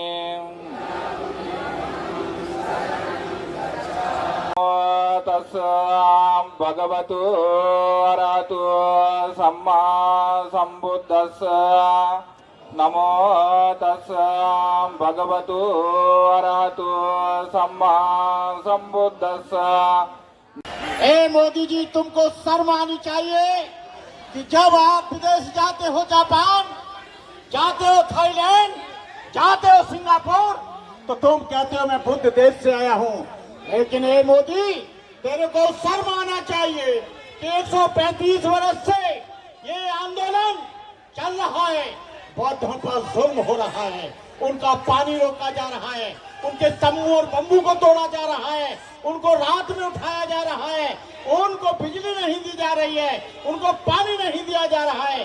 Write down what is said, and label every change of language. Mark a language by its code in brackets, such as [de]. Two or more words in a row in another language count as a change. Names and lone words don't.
[pi] तस्य भगवतो अरहतो सम्मा सम्बुद्धस्य नमो तस्य भगवतो अरहतो सम्मा सम्बुद्धस्य। [hi] ए मोदी जी, तुमको शर्म आनी चाहिए कि जब आप विदेश जाते हो, जापान जाते हो, थाईलैंड जाते हो, सिंगापुर, तो तुम कहते हो मैं बुद्ध देश से आया हूँ। लेकिन ए मोदी, तेरे को शर्म आना चाहिए कि 135 वर्ष से ये आंदोलन चल रहा है, बौद्धों पर जुल्म हो रहा है, उनका पानी रोका जा रहा है, उनके तंबू और बम्बू को तोड़ा जा रहा है, उनको रात में उठाया जा रहा है, उनको बिजली नहीं दी जा रही है, उनको पानी नहीं दिया जा रहा है।